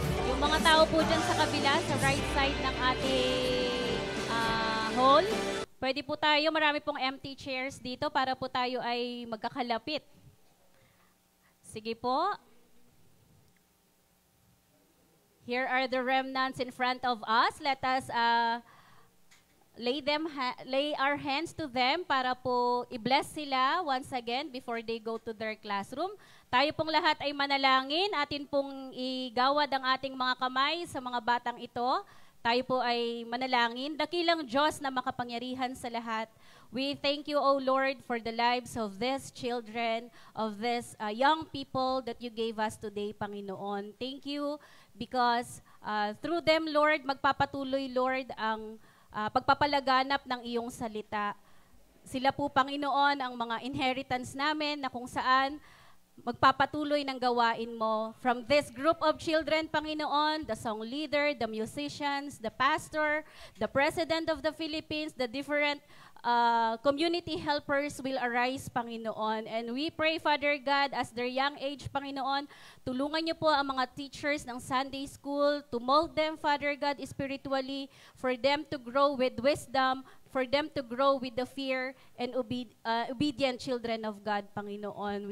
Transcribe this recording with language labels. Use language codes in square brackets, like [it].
[tl] Yung mga tao po dyan sa kabila, sa [en] right side [tl] ng ating hall, pwede po tayo, marami pong [en] empty chairs [tl] dito para po tayo ay magkakalapit. Sige po. [en] Here are the remnants in front of us. Let us lay our hands to them [tl] para po i-bless sila [en] once again before they go to their classroom. [tl] Tayo pong lahat ay manalangin. Atin pong igawad ang ating mga kamay sa mga batang ito. Tayo po ay manalangin. Dakilang Diyos na makapangyarihan sa lahat. [en] We thank you, O Lord, for the lives of these children, of these young people that you gave us today, Panginoon. Thank you because through them, Lord, [tl] magpapatuloy, Lord, ang pagpapalaganap ng iyong salita. Sila po, Panginoon, ang mga inheritance namin na kung saan magpapatuloy ng gawain mo. [en] From this group of children, Panginoon, the song leader, the musicians, the pastor, the President of the Philippines, the different community helpers will arise, Panginoon. And we pray, Father God, as their young age, Panginoon, [tl] tulungan niyo po ang mga teachers ng Sunday School [en] to mold them, Father God, spiritually, for them to grow with wisdom, for them to grow with the fear and obedient children of God, Panginoon.